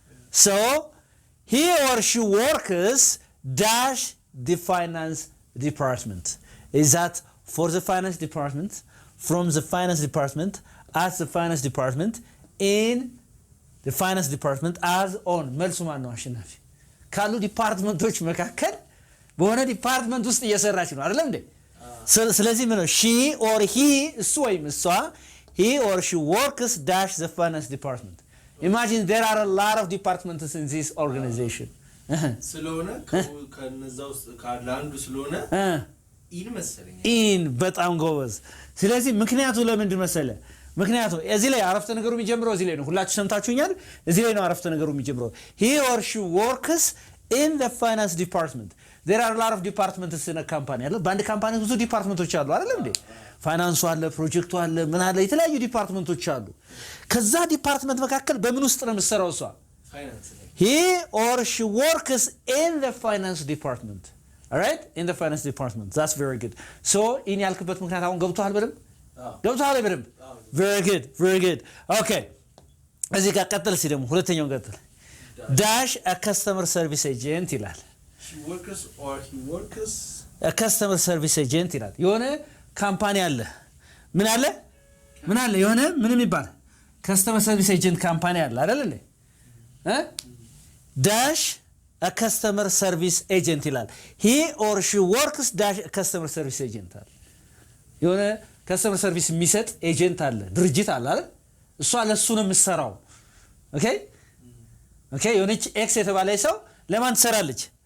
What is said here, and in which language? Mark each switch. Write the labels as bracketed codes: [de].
[en] So he or she works dash the finance department. Is that for the finance department, from the finance department, at the finance department, in the finance department, as on? [am] መልሱ ማን ነው አሸናፊ? ካሉ ዲፓርትመንቶች መካከል በሆነ ዲፓርትመንት ውስጥ እየሰራች ነው አይደለም እንዴ? ስለዚህ ምን ነው [en] she or he [am] እሱ ወይም እሷ [en] he or she works dash the finance department. Imagine there are a lot of departments in this organization. [am] ስለሆነ ከነዛው ካላንዱ ስለሆነ ኢን መሰለኝ ኢን በጣም ጎበዝ። ስለዚህ ምክንያቱ ለምንድን መሰለ? ምክንያቱ እዚህ ላይ አረፍተ ነገሩ የሚጀምረው እዚህ ላይ ነው። ሁላችሁ ሰምታችሁኛል? እዚህ ላይ ነው አረፍተ ነገሩ የሚጀምረው. [en] he or she works in the finance department. There are a lot of departments in a company. [am] በአንድ ካምፓኒ ብዙ ዲፓርትመንቶች አሉ አይደለም እንዴ? ፋይናንሱ አለ፣ ፕሮጀክቱ አለ፣ ምን አለ፣ የተለያዩ ዲፓርትመንቶች አሉ። ከዛ ዲፓርትመንት መካከል በምን ውስጥ ነው የምትሰራው እሷ? ፋይናንስ ላይ. [en] he or she works in the finance department. All right? In the finance department. That's very good. [am] So in ያልክበት ምክንያት አሁን ገብቷል በደምብ? ገብቷል በደምብ? [en] Very good. Very good. Okay. [am] እዚህ ጋር ቀጥል እስኪ ደግሞ ሁለተኛውን ቀጥል. [en] dash a customer service agent [am] ይላል. [en] she works or he works a customer service agent [am] ይላል. የሆነ ካምፓኒ አለ። ምን አለ? የሆነ ምንም ይባል customer service agent ካምፓኒ አለ አይደል እንዴ? [en] dash a customer service agent [am] ይላል. [en] he or she works dash a customer service agent [am] አለ. የሆነ customer service የሚሰጥ ኤጀንት አለ፣ ድርጅት አለ አይደል? እሷ ለሱ ነው የምትሰራው። ኦኬ የሆነች ኤክስ የተባለ ሰው ለማን ትሰራለች?